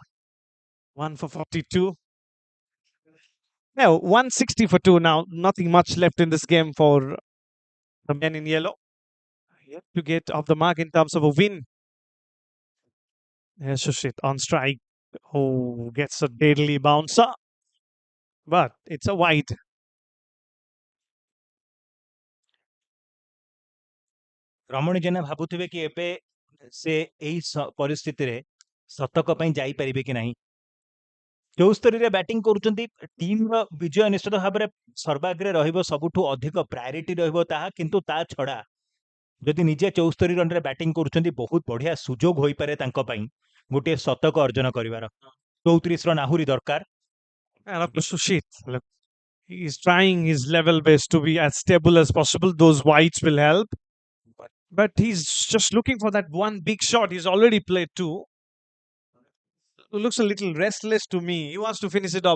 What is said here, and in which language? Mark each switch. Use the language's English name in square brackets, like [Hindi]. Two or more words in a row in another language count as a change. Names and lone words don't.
[English] 1 for 42. Now, 160 for 2 now. Nothing much left in this game for the men in yellow. Yet to get off the mark in terms of a win. There's Shushit on strike. Oh, gets a deadly bouncer. But it's a wide. [Odia] ରମଣୀ ଜେନା ଭାବୁଥିବେ କି ଏବେ ସେ ଏହି ପରିସ୍ଥିତିରେ ଶତକ ପାଇଁ ଯାଇପାରିବେ କି ନାହିଁ 74ରେ ବ୍ୟାଟିଂ କରୁଛନ୍ତି ଟିମ୍ର ବିଜୟ ନିଶ୍ଚିତ ଭାବରେ ସର୍ବାଗ୍ରେ ରହିବ ସବୁଠୁ ଅଧିକ ପ୍ରାୟୋରିଟି ରହିବ ତାହା କିନ୍ତୁ ତା ଛଡ଼ା ଯଦି ନିଜେ 74 ରନ୍ରେ ବ୍ୟାଟିଂ କରୁଛନ୍ତି ବହୁତ ବଢ଼ିଆ ସୁଯୋଗ ହୋଇପାରେ ତାଙ୍କ ପାଇଁ ଗୋଟିଏ ଶତକ ଅର୍ଜନ କରିବାର 34 ରନ୍ ଆହୁରି ଦରକାର [English] And of course, Sushit, look, he's trying his level best to be as stable as possible. Those wides will help. But he's just looking for that one big shot. He's already played two. Looks a little restless to me. He wants to finish it up.